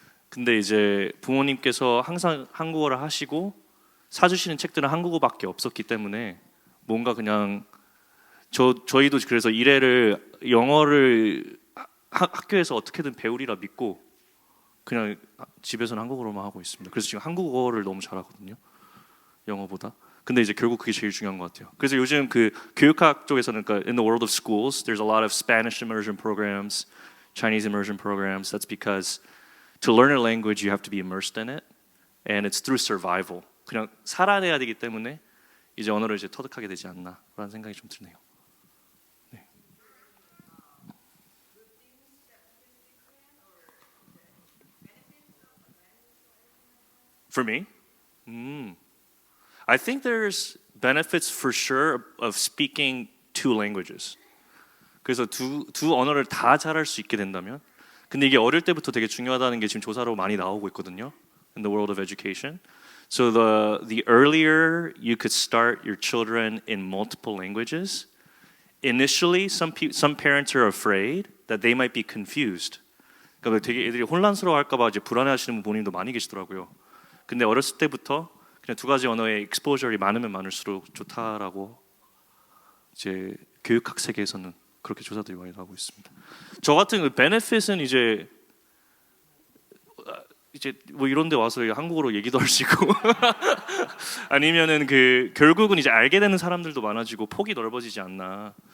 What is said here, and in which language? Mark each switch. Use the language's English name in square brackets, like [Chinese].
[Korean] 근데 이제 부모님께서 항상 한국어를 하시고 사주시는 책들은 한국어밖에 없었기 때문에 뭔가 그냥 저희도 그래서 일회를 영어를 학교에서 어떻게든 배우리라 믿고 그냥 집에서는 한국어로만 하고 있습니다. 그래서 지금 한국어를 너무 잘하거든요. 영어보다. 근데 이제 결국 그게 제일 중요한 것 같아요. 그래서 요즘 그 교육학 쪽에서는 그러니까 [English] in the world of schools, there's a lot of Spanish immersion programs, Chinese immersion programs. That's because to learn a language, you have to be immersed in it, and it's through survival. [Korean] 그냥 살아내야 되기 때문에 이제 언어를 이제 터득하게 되지 않나라는 생각이 좀 드네요. [English] For me, I think there's benefits for sure of speaking two languages. [Korean] 그래서 두 언어를 다 잘할 수 있게 된다면, 근데 이게 어릴 때부터 되게 중요하다는 게 지금 조사로 많이 나오고 있거든요. [English] In the world of education. So the earlier you could start your children in multiple languages, initially some parents are afraid that they might be confused. [Korean] 그러니까 되게 애들이 혼란스러워할까봐 이제 불안해하시는 부모님도 많이 계시더라고요. 근데 어렸을 때부터 그냥 두 가지 언어의 exposure이 많으면 많을수록 좋다라고 이제 교육학 세계에서는 그렇게 조사들이 많이 나오고 있습니다. 저 같은 그 benefit은 이제 뭐 이런데 와서 한국어로 얘기도 할 수 있고 아니면은 그 결국은 이제 알게 되는 사람들도 많아지고 폭이 넓어지지 않나.